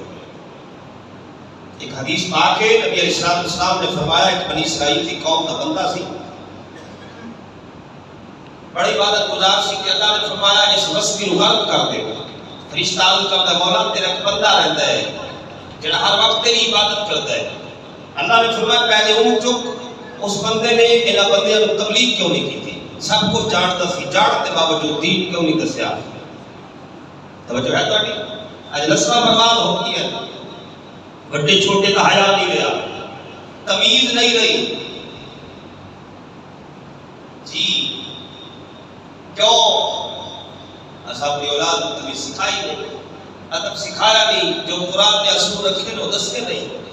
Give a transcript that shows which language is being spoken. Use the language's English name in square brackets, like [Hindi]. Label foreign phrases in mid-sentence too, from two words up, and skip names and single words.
[Urdu] ایک حدیث پاک ہے، نبی علیہ السلام نے فرمایا ایک بنی اسرائیل کی قوم کا بندہ سی، بڑی عبادت گزار سی کہ اللہ نے فرمایا اس بستی کو غرق کر دے گا۔ فرشتہ عرض کرتا ہے مولا تیرا ایک بندہ رہتا ہے جڑا ہر وقت تیری عبادت کرتا ہے۔ اللہ نے فرمایا پہلے چک اس بندے نے انہاں بندیاں کو تبلیغ کیوں نہیں کی تھی؟ سب کچھ جانتا سی، جانتے باوجود دین کیوں نہیں دسیا؟ توجہ ہے تہاڈی؟ اج نسلاں برباد ہو گئی ہیں، بڑے چھوٹے کا حیا نہیں رہا، تمیز نہیں رہی۔ جی کیوں؟ اساں اپنی اولاد کو تمیز سکھائی نہیں، ادب سکھایا نہیں، جو قرآن نے اصول رکھے نو دسے نہیں۔